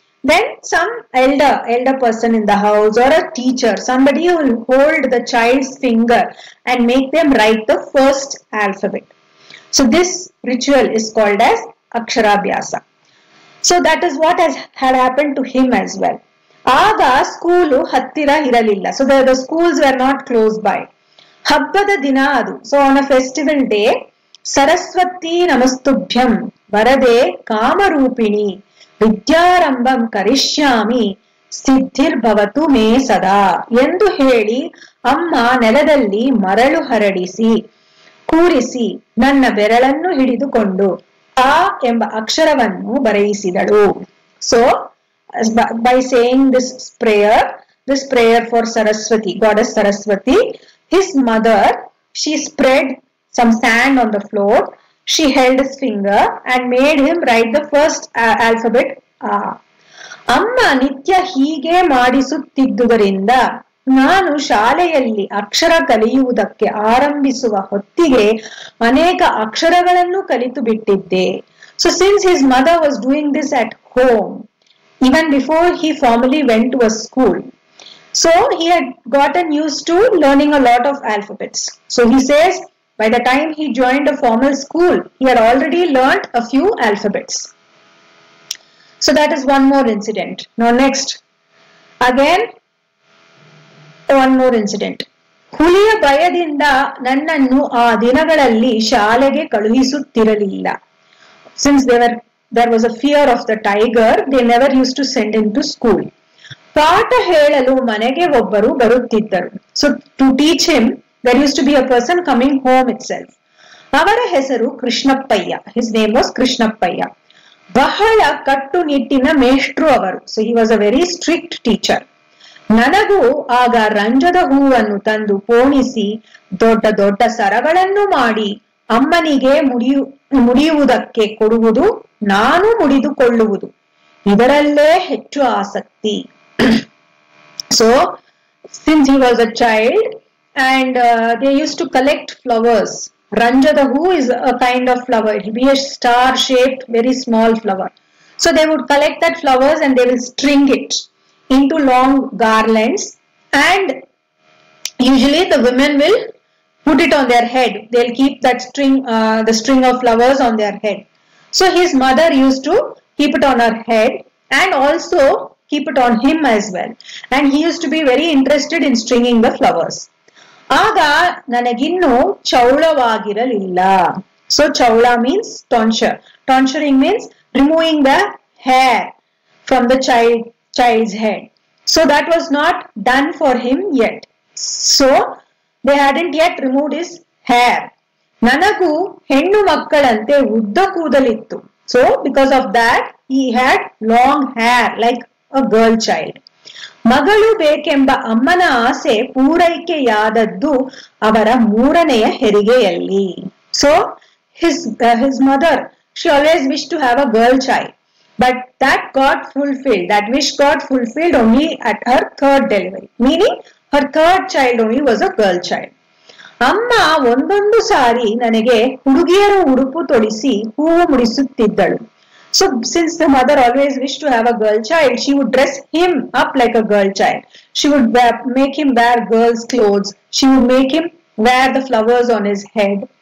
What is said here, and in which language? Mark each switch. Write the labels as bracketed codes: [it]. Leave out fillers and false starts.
[en] Then some elder person in the house or a teacher, somebody will hold the child's finger and make them write the first alphabet. So this ritual is called as Aksharabhyasa. So that is what had happened to him as well. [kn] Aga schoolu hattira iralilla. [en] So the schools were not close by. [kn] Habbada dina adu. [en] So on a festival day, [sa] Saraswati namastubhyam varade kamarupini ವಿದ್ಯಾರಂಭಂ ಕರಿಷ್ಯಾಮಿ ಸಿದ್ಧಿರ್ ಭವತು May ಸದಾ [kn] ಎಂದು ಹೇಳಿ ಅಮ್ಮ ನೆಲದಲ್ಲಿ ಮರಳು ಹರಡಿಸಿ ಕೂರಿಸಿ ನನ್ನ ಬೆರಳನ್ನು ಹಿಡಿದುಕೊಂಡು ಆ ಎಂಬ ಅಕ್ಷರವನ್ನು ಬರೆಯಿಸಿದಳು. [en] So by saying this prayer for Saraswati, goddess Saraswati, his mother, she spread some sand on the floor. She held his finger and made him write the first alphabet A. [kn] ಅಮ್ಮ ನಿತ್ಯ ಹೀಗೆ ಮಾಡಿಸುತ್ತಿದ್ದುದರಿಂದ ನಾನು ಶಾಲೆಯಲ್ಲಿ ಅಕ್ಷರ ಕಲಿಯುವುದಕ್ಕೆ ಆರಂಭಿಸುವ ಹೊತ್ತಿಗೆ ಅನೇಕ ಅಕ್ಷರಗಳನ್ನು ಕಲಿತು ಬಿಟ್ಟಿದ್ದೆ. [en] So since his mother was doing this at home, even before he formally went to a school, so he had gotten used to learning a lot of alphabets. So he says, by the time he joined a formal school, he had already learnt a few alphabets. So that is one more incident. Now next, again, one more incident. [kn] ಹುಲಿಯ ಭಯದಿಂದ ನನ್ನನ್ನು ಆ ದಿನಗಳಲ್ಲಿ ಶಾಲೆಗೆ ಕಳುಹಿಸುತ್ತಿರಲಿಲ್ಲ. [en] Since there was a fear of the tiger, they never used to send him to school. [kn] ಪಾಠ ಹೇಳಲು ಮನೆಗೆ ಒಬ್ಬರು ಬರುತ್ತಿದ್ದರು. [en] So to teach him, there used to be a person coming home itself. [kn] ಅವರ ಹೆಸರು Krishnappayya. [en] His name was Krishnappayya. [kn] ಬಹಳ ಕಟ್ಟುನಿಟ್ಟಿನ ಮೇಷ್ಟ್ರು ಅವರು. [en] So he was a very strict teacher. [kn] ನನಗೂ ಆಗ ರಂಜದ ಹೂವನ್ನು ತಂದು ಪೋಣಿಸಿ ದೊಡ್ಡ ದೊಡ್ಡ ಸರಗಳನ್ನು ಮಾಡಿ ಅಮ್ಮನಿಗೆ ಮುಡಿಯುವುದಕ್ಕೆ ಕೊಡುವುದು, ನಾನು ಮುಡಿದುಕೊಳ್ಳುವುದು, ಇದರಲ್ಲೇ ಹೆಚ್ಚು ಆಸಕ್ತಿ. [en] So since he was a child, and they used to collect flowers. Ranjada hu is a kind of flower. It will be a star-shaped, very small flower. So they would collect that flowers and they will string it into long garlands, and usually the women will put it on their head. They'll keep that the string of flowers on their head. So his mother used to keep it on her head and also keep it on him as well. And he used to be very interested in stringing the flowers. [kn] ಆಗ ನನಗಿನ್ನೂ ಚೌಳವಾಗಿರಲಿಲ್ಲ. [en] So chaula means tonsure. Tonsuring means removing the hair from the child's head. So that was not done for him yet. So they hadn't yet removed his hair. [kn] ನನಗೂ ಹೆಣ್ಣು ಮಕ್ಕಳಂತೆ ಉದ್ದ ಕೂದಲಿತ್ತು. [en] So because of that he had long hair like a girl child. [kn] ಮಗಳು ಬೇಕೆಂಬ ಅಮ್ಮನ ಆಸೆ ಪೂರೈಕೆಯಾದದ್ದು ಅವರ ಮೂರನೆಯ ಹೆರಿಗೆಯಲ್ಲಿ. [en] So his mother, she always wished to have a girl child, but that got fulfilled. That wish got fulfilled only at her third delivery, meaning her third child only was a girl child. [kn] ಅಮ್ಮ ಒಂದೊಂದು ಸಾರಿ ನನಗೆ ಹುಡುಗಿಯರ ಉಡುಪು ತೊಡಿಸಿ ಹೂವು ಮುಡಿಸುತ್ತಿದ್ದಳು. [en] So since the mother always wished to have a girl child, she would dress him up like a girl child. She would make him wear girl's clothes. She would make him wear the flowers on his head.